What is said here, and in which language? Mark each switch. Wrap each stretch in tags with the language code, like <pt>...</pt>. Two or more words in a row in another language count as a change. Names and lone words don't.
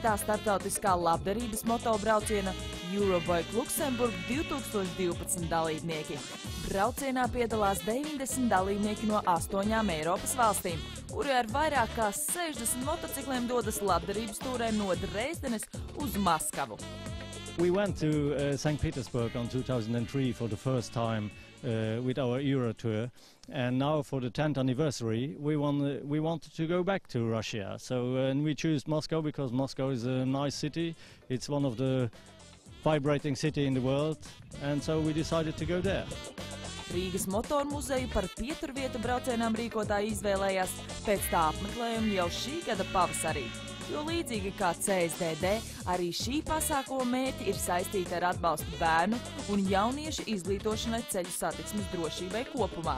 <lv>starptautiskā labdarības motobrauciena Eurobike Luxemburg 2012 dalībnieki. Braucienā piedalās 90 dalībnieki no 8 Eiropas valstīm, kuri ar vairāk kā 60 motocikliem dodas labdarības tūrē no Dresdenes uz Maskavu.</lv> <en>We went to St. Petersburg on 2003 for the first time with our Euro tour, and now for the 10th anniversary we wanted to go back to Russia. So and we chose Moscow because Moscow is a nice city. It's one of the vibrating cities in the world, and so we decided to go there.</en> <lv>Rīgas motormuzeju par pieturvietu braucienām rīkotāji izvēlējās pēc tā apmeklējuma jau šī gada pavasarī. Jo līdzīgi kā CSDD, arī šī pasākuma mērķi ir saistīti ar atbalstu bērnu un jauniešu izglītošanai ceļu satiksmes drošībai kopumā.</lv>